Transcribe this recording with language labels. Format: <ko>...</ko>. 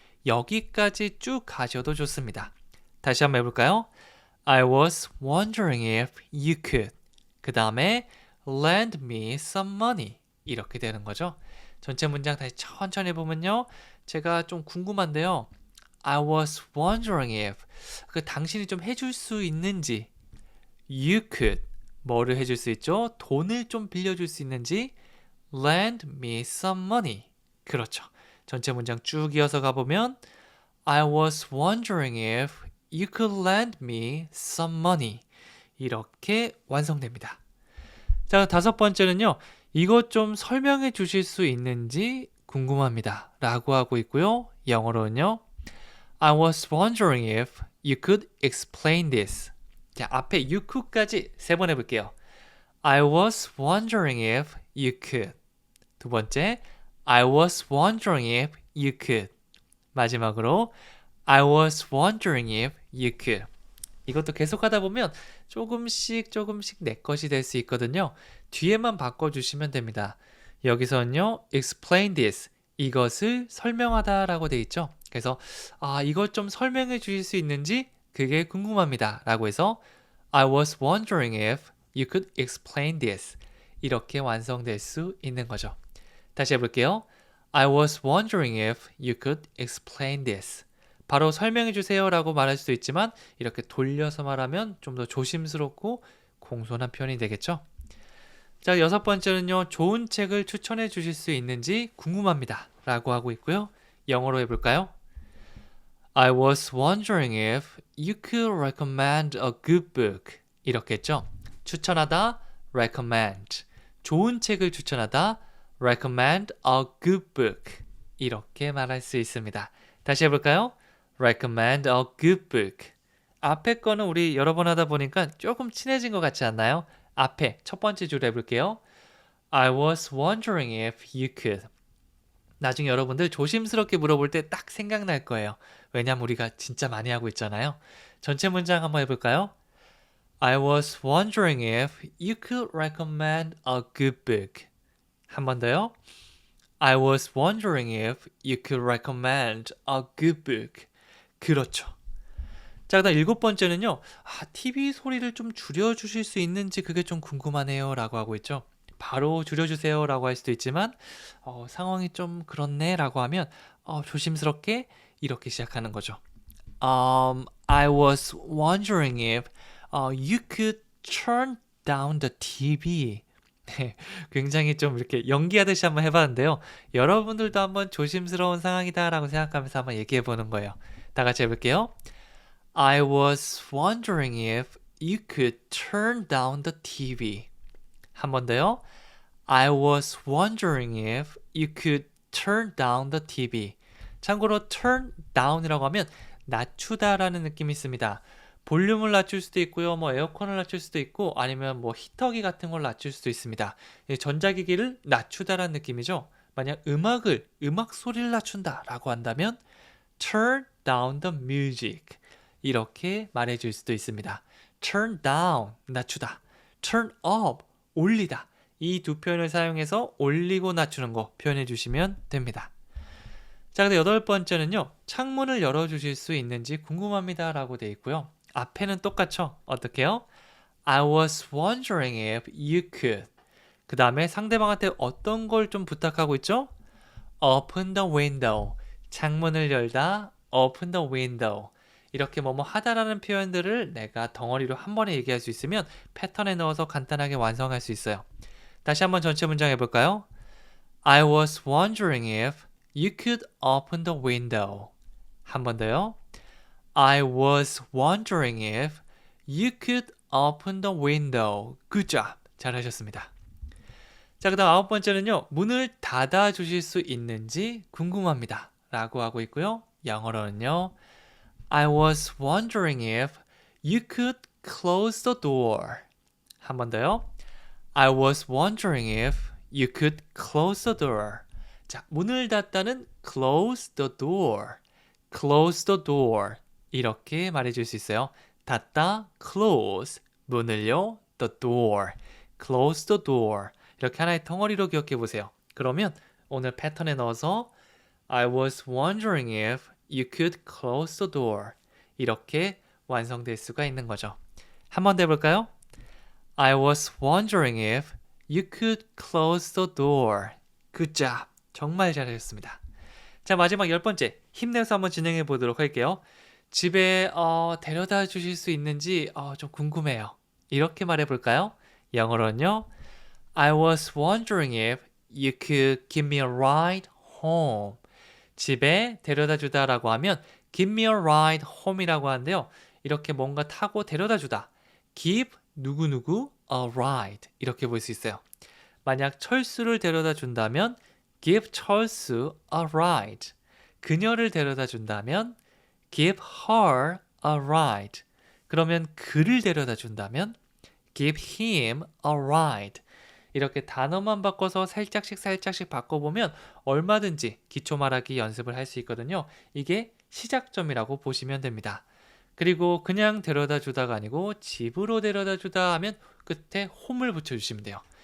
<ko>여기까지 쭉 가셔도 좋습니다. 다시 한번 해볼까요?</ko> <en>I was wondering if you could.</en> <ko>그 다음에</ko> <en>lend me some money.</en> <ko>이렇게 되는 거죠. 전체 문장 다시 천천히 보면요. 제가 좀 궁금한데요.</ko> <en>I was wondering if</en> <ko>당신이 좀 해줄 수 있는지</ko> <en>you could</en> <ko>뭐를 해줄 수 있죠? 돈을 좀 빌려줄 수 있는지</ko> <en>lend me some money.</en> <ko>그렇죠. 전체 문장 쭉 이어서 가보면</ko> <en>I was wondering if you could lend me some money.</en> <ko>이렇게 완성됩니다. 자, 다섯 번째는요. 이것 좀 설명해 주실 수 있는지 궁금합니다. 라고 하고 있고요. 영어로는요.</ko> <en>I was wondering if you could explain this.</en> <ko>자, 앞에</ko> <en>you could</en> <ko>까지 세 번 해볼게요.</ko> <en>I was wondering if you could.</en> <ko>두 번째,</ko> <en>I was wondering if you could.</en> <ko>마지막으로</ko> <en>I was wondering if you could.</en> <ko>이것도 계속하다 보면 조금씩 내 것이 될 수 있거든요. 뒤에만 바꿔주시면 됩니다. 여기서는요,</ko> <en>explain this.</en> <ko>이것을 설명하다 라고 돼 있죠. 그래서 이것 좀 설명해 주실 수 있는지 그게 궁금합니다. 라고 해서</ko> <en>I was wondering if you could explain this.</en> <ko>이렇게 완성될 수 있는 거죠. 다시 해볼게요.</ko> <en>I was wondering if you could explain this.</en> <ko>바로 설명해 주세요 라고 말할 수도 있지만 이렇게 돌려서 말하면 좀 더 조심스럽고 공손한 표현이 되겠죠. 자, 여섯 번째는요. 좋은 책을 추천해 주실 수 있는지 궁금합니다. 라고 하고 있고요. 영어로 해볼까요?</ko> <en>I was wondering if you could recommend a good book.</en> <ko>이렇게 했죠. 추천하다, recommend. 좋은 책을 추천하다,</ko> <en>recommend a good book. 이렇게 말할 수 있습니다.</en> <ko>다시 해볼까요?</ko> <en>recommend a good book.</en> <ko>앞에 거는 우리 여러 번 하다 보니까 조금 친해진 것 같지 않나요? 앞에 첫 번째 줄 해볼게요.</ko> <en>I was wondering if you could.</en> <ko>나중에 여러분들 조심스럽게 물어볼 때 딱 생각날 거예요. 왜냐면 우리가 진짜 많이 하고 있잖아요. 전체 문장 한번 해볼까요?</ko> <en>I was wondering if you could recommend a good book.</en> <ko>한 번 더요.</ko> <en>I was wondering if you could recommend a good book.</en> <ko>그렇죠. 자, 그다음 일곱 번째는요. TV 소리를 좀 줄여주실 수 있는지 그게 좀 궁금하네요. 라고 하고 있죠. 바로 줄여주세요. 라고 할 수도 있지만 상황이 좀 그렇네. 라고 하면 조심스럽게 이렇게 시작하는 거죠.</ko> <en>I was wondering if you could turn down the TV.</en> <ko>굉장히 좀 이렇게 연기하듯이 한번 해봤는데요. 여러분들도 한번 조심스러운 상황이다라고 생각하면서 한번 얘기해 보는 거예요. 다 같이 해볼게요.</ko> <en>I was wondering if you could turn down the TV.</en> <ko>한 번 더요.</ko> <en>I was wondering if you could turn down the TV.</en> <ko>참고로 turn down이라고 하면 낮추다라는 느낌이 있습니다. 볼륨을 낮출 수도 있고요. 에어컨을 낮출 수도 있고 아니면 히터기 같은 걸 낮출 수도 있습니다. 전자기기를 낮추다라는 느낌이죠. 만약 음악 소리를 낮춘다라고 한다면</ko> <en>turn down the music.</en> <ko>이렇게 말해줄 수도 있습니다. turn down, 낮추다.</ko> <en>turn up,</en> <ko>올리다. 이 두 표현을 사용해서 올리고 낮추는 거 표현해 주시면 됩니다. 자, 근데 여덟 번째는요. 창문을 열어주실 수 있는지 궁금합니다 라고 돼 있고요. 앞에는 똑같죠? 어떻게요?</ko> <en>I was wondering if you could.</en> <ko>그 다음에 상대방한테 어떤 걸 좀 부탁하고 있죠?</ko> <en>Open the window.</en> <ko>창문을 열다.</ko> <en>Open the window.</en> <ko>이렇게 뭐뭐 하다라는 표현들을 내가 덩어리로 한 번에 얘기할 수 있으면 패턴에 넣어서 간단하게 완성할 수 있어요. 다시 한번 전체 문장 해볼까요?</ko> <en>I was wondering if you could open the window.</en> <ko>한 번 더요.</ko> <en>I was wondering if you could open the window. Good job.</en> <ko>잘하셨습니다. 자, 그 다음 아홉 번째는요. 문을 닫아 주실 수 있는지 궁금합니다. 라고 하고 있고요. 영어로는요.</ko> <en>I was wondering if you could close the door.</en> <ko>한 번 더요.</ko> <en>I was wondering if you could close the door.</en> <ko>자, 문을 닫다는</ko> <en>close the door. close the door.</en> <ko>이렇게 말해줄 수 있어요. 닫다, close. 문을요,</ko> <en>the door. close the door.</en> <ko>이렇게 하나의 덩어리로 기억해 보세요. 그러면 오늘 패턴에 넣어서</ko> <en>I was wondering if you could close the door.</en> <ko>이렇게 완성될 수가 있는 거죠. 한 번 더 해볼까요?</ko> <en>I was wondering if you could close the door. Good job.</en> <ko>정말 잘하셨습니다. 자, 마지막 열 번째. 힘내서 한번 진행해 보도록 할게요. 집에 데려다 주실 수 있는지 좀 궁금해요. 이렇게 말해 볼까요? 영어로는요.</ko> <en>I was wondering if you could give me a ride home.</en> <ko>집에 데려다 주다라고 하면</ko> <en>give me a ride home</en> <ko>이라고 하는데요. 이렇게 뭔가 타고 데려다 주다. give 누구누구 a ride 이렇게 볼 수 있어요. 만약 철수를 데려다 준다면</ko> <en>give 철수 a ride.</en> <ko>그녀를 데려다 준다면</ko> <en>give her a ride.</en> <ko>그러면 그를 데려다 준다면</ko> <en>give him a ride.</en> <ko>이렇게 단어만 바꿔서 살짝씩 바꿔보면 얼마든지 기초 말하기 연습을 할 수 있거든요. 이게 시작점이라고 보시면 됩니다. 그리고 그냥 데려다 주다가 아니고 집으로 데려다 주다 하면 끝에 home을 붙여주시면 돼요.</ko>